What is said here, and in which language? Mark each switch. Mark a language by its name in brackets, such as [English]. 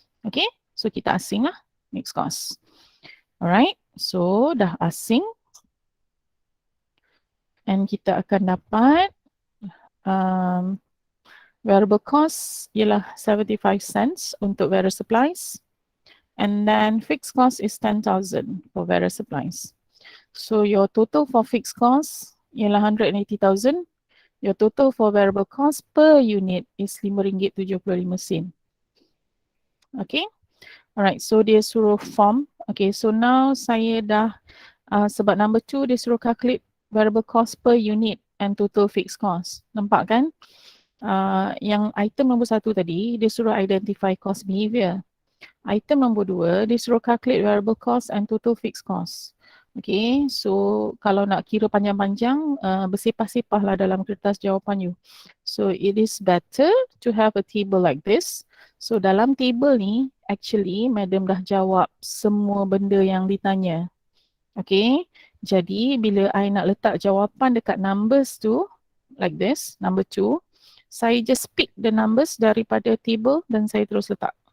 [Malay] Okay, so kita asing lah mixed cost. Alright, so dah asing. [English] And kita akan dapat variable cost ialah 75 cents untuk various supplies. And then fixed cost is 10,000 for various supplies. So your total for fixed cost ialah 180,000. Your total for variable cost per unit is RM5.75. Okay. Alright, so dia suruh form. Okay, so now saya dah, sebab number 2 dia suruh calculate variable cost per unit and total fixed cost. Nampak kan? [Malay] Yang item nombor 1 tadi, dia suruh identify cost behavior. [English] Item nombor 2, dia suruh calculate variable cost and total fixed cost. [Malay] Okay, so kalau nak kira panjang-panjang, bersepah-sepah lah dalam kertas jawapan you. [English] So it is better to have a table like this. [Malay] So dalam table ni, actually madam dah jawab semua benda yang ditanya. Okay, jadi bila I nak letak jawapan dekat numbers tu, like this, number 2, saya just pick the numbers daripada table dan saya terus letak.